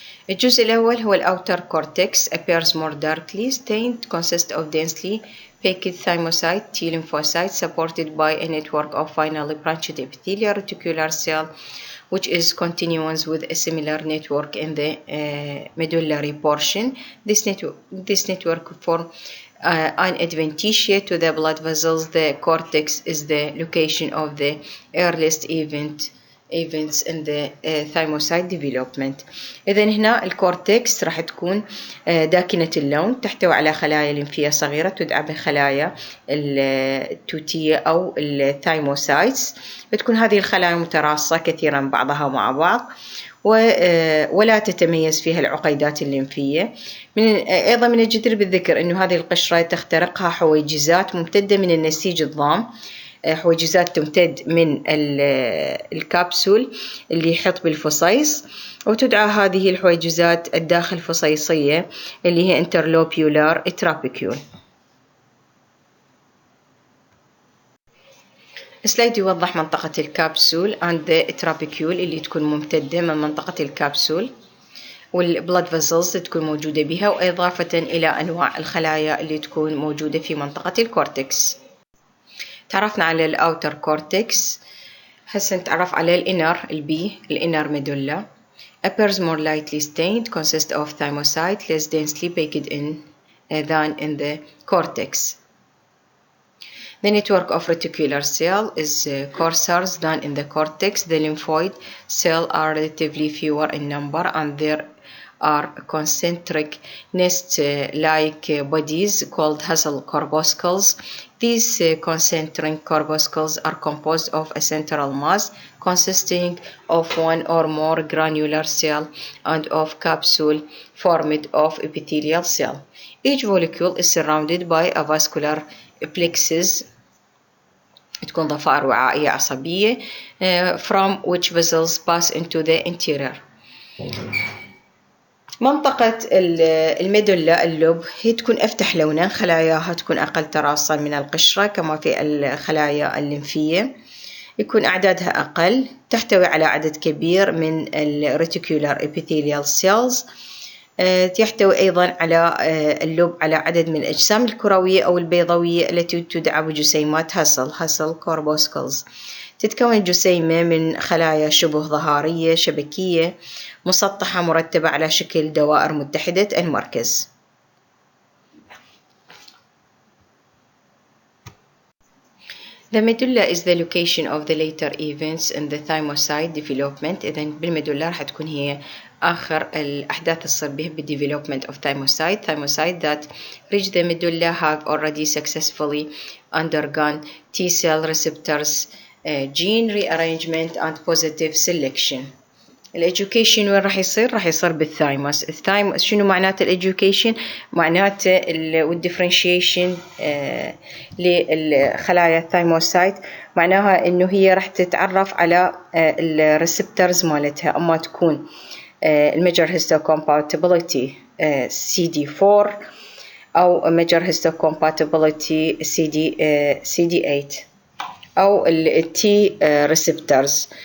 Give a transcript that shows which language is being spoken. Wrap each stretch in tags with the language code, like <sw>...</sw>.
<ar>الجزء الأول هو</ar> <en>outer cortex, appears more darkly stained, consists of densely packed thymocyte T lymphocytes supported by a network of finely branched epithelial reticular cell, which is continuous with a similar network in the medullary portion. This network forms an adventitia to the blood vessels. The cortex is the location of the earliest events in the thymocyte development.</en> <ar>إذن هنا الكورتكس راح تكون داكنة اللون، تحتوي على خلايا لمفية صغيرة تدعى بخلايا التوتية أو الثايموسايتس. بتكون هذه الخلايا متراصة كثيرا بعضها مع بعض، ولا تتميز فيها العقيدات الليمفية. أيضا من الجدير بالذكر أنه هذه القشرة تخترقها حويجزات ممتدة من النسيج الضام حويجزات تمتد من الكبسول اللي يحيط بالفصيص، وتدعى هذه الحويجزات الداخل فصيصية اللي هي interlobular trabecle. السلايد يوضح منطقة الكبسول</ar> <en>and the trabecle</en> <ar>اللي تكون ممتدة من منطقة الكبسول، والبلاد فيزلز تكون موجودة بها، وإضافة إلى أنواع الخلايا اللي تكون موجودة في منطقة الكورتكس. تعرفنا على الأوتر كورتكس، هسه نتعرف على الإنر الإنر medulla.</ar> <en>Appears more lightly stained, consists of thymocyte less densely baked in than in the cortex. The network of reticular cell is coarser than in the cortex. The lymphoid cells are relatively fewer in number, and there are concentric nest-like bodies called hustle corpuscles. These concentric corpuscles are composed of a central mass consisting of one or more granular cell and of capsule formed of epithelial cell. Each follicle is surrounded by a vascular plexus</en> <ar>تكون ضفائر وعائية عصبية</ar> <en>from which vessels pass into the interior.</en> <ar>منطقة الميدولا اللب هي تكون أفتح لونا، خلاياها تكون أقل تراصا من القشرة كما في الخلايا الليمفية، يكون أعدادها أقل، تحتوي على عدد كبير من الريتيكولار epithelial cells. يحتوي أيضا على اللب على عدد من الأجسام الكروية أو البيضوية التي تدعى بجسيمات هاسل كوربوسكلز. تتكون الجسيمة من خلايا شبه ظهارية شبكية مسطحة مرتبة على شكل دوائر متحدة المركز.</ar> <en>The medulla is the location of the later events in the thymocyte development.</en> <ar>إذن بالميدولا راح تكون هي آخر الأحداث تصير به بالdevelopment of thymocyte.</ar> <en>Thymocyte that reach the medulla have already successfully undergone T cell receptors, gene rearrangement and positive selection.</en> <ar>الeducation وين راح يصير؟ راح يصير بالثايموس. الثايموس شنو معناته الeducation؟ معناته والديفرنشيشن للخلايا الثايموسايت، معناها إنه هي راح تتعرف على الريسبترز مالتها، أما تكون الميجر histocompatibility CD4 أو major histocompatibility CD8 أو التي ريسبترز.</ar>